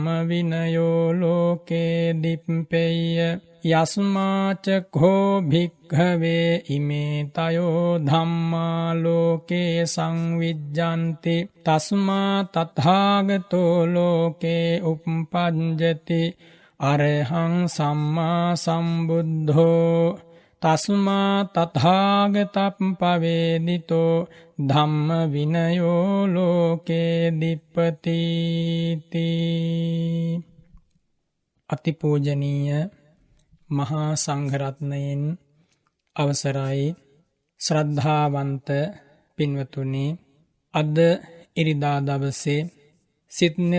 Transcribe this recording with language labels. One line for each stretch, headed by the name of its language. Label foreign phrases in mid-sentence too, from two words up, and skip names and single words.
Pali: විනයෝ ලෝකේ දිප්පෙය්‍ය යස්මාච කෝ භික්ඛවේ ඉමේ තයෝ ධම්මා ලෝකේ සංවිජ්ජන්ති තස්මා තථාගතෝ ලෝකේ උප්පජ්ජති අරහං සම්මා සම්බුද්ධෝ තස්මා තථාගතප්පවේදිතෝ ධම්ම විනයෝ ලෝකේ දිප්පති.
Sinhala: අතිපූජනීය මහා සංඝරත්නයෙන් අවසරයි ශ්‍රද්ධාවන්ත පින්වතුනි, අද ඉරිදා දවසේ සිත්නෙත්